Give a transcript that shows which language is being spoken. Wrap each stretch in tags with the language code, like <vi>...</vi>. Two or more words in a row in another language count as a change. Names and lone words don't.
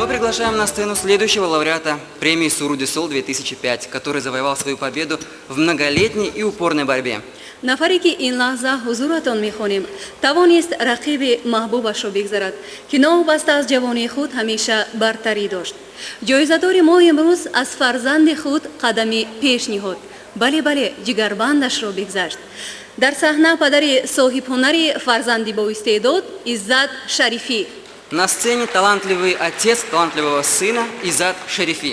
<ru>приглашаем на сцену следующего лауреата премии Суруди Сол 2005, который завоевал свою победу в многолетней и упорной борьбе.</ru> <tg>нафаре ки ин лаҳза ҳузуратон мехонем тавонист рақиби маҳбубашро бигзарад ки новобаста аз ҷавонии худ ҳамеша бартарӣ дошт. ҷоизадори мо имрӯз аз фарзанди худ қадами пеш ниҳод. бале ҷигарбандашро бигзашт. дар саҳна падари соҳибҳунари фарзанди боистеъдод Иззат Шарифӣ.</tg> <ru>На сцене талантливый отец талантливого сына Иззат Шарифи.</ru>